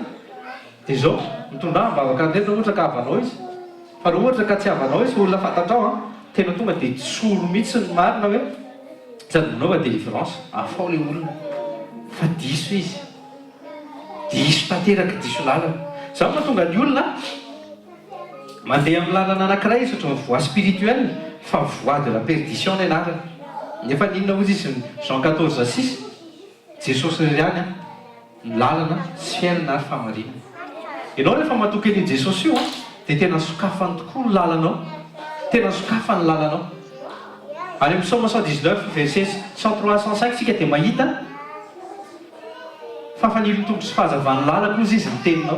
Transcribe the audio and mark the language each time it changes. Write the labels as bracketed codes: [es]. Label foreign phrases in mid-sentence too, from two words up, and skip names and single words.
[mg] dia izao mitondra mivavaka andreny ohatra ka havanao izy, fa raha ohatra ka tsy havanao izy olona fantatrao tena tonga dia tsoro mihitsy ny marina hoe sady manaova délivrance afao le olona fa diso izy, diso tanteraka, diso lalana. Zao mahatonga ny olona mandeha amin'ny lalana anankiray izy ohatran'ny [fr] voie spirituelle [mg] fa [fr] voie de la perdition [mg] ny anarany. Nefa ninona ozy izy Jean 14:6 Jesosy irery any ny lalana sy fiainana ary famarinana. Ianao rehefa matoky an'iny Jesosy io dia tena sokafany tokoa ny lalanao, tena sokafany lalanao. Any amin'ny Psaume 119 verset 103 105 sika dia mahita fa fanilo tompo sy fahazavany lalako ozy izy miteninao.